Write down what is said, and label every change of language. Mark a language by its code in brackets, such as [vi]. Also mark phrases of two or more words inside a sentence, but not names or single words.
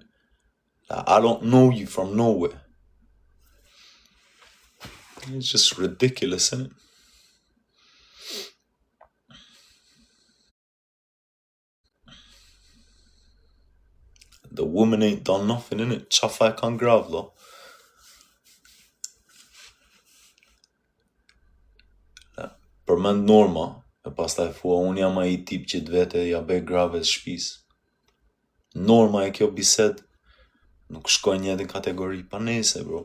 [en] I don't know you from nowhere. It's just ridiculous, isn't it? The woman ain't done nothing, innit? [sq] Qafa e kanë grav, lo. Përmend Norma, e pastaj thua, unë jam ai tip që të vete ja bëj grave shtëpis. Norma e kjo bised nuk shkojnë një edhe kategori, pa nese, bro.